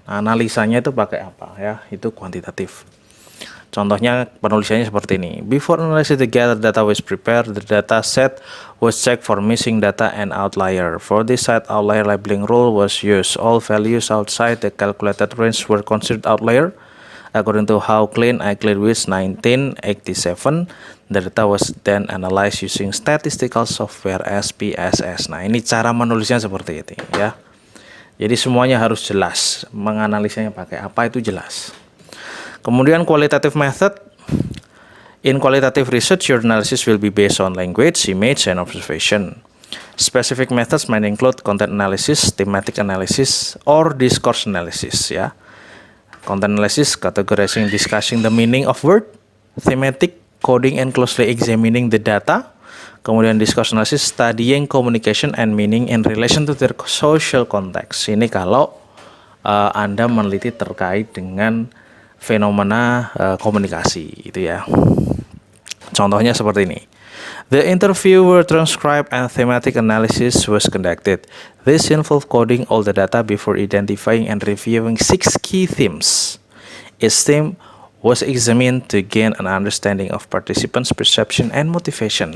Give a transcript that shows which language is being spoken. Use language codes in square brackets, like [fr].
[id] Analisanya itu pakai apa ya? Itu kuantitatif. Contohnya penulisannya seperti ini. [en] Before analysis the gathered data was prepared, the data set was checked for missing data and outlier. For this set, outlier labeling rule was used. All values outside the calculated range were considered outlier. According to How Clean I Clean with 1987, the data was then analyzed using statistical software SPSS. [id] Nah, ini cara menulisnya seperti itu ya. Jadi semuanya harus jelas. Menganalisanya pakai apa itu jelas. Kemudian [en] qualitative method. In qualitative research, your analysis will be based on language, image, and observation. Specific methods might include content analysis, thematic analysis, or discourse analysis. Ya, content analysis categorizing, discussing the meaning of word, thematic coding and closely examining the data. Kemudian discourse analysis, studying communication and meaning in relation to their social context. [id] Ini kalau Anda meneliti terkait dengan fenomena komunikasi itu ya. Contohnya seperti ini. [en] The interview were transcribed and thematic analysis was conducted. This involved coding all the data before identifying and reviewing 6 key themes. Each theme was examined to gain an understanding of participants' perception and motivation.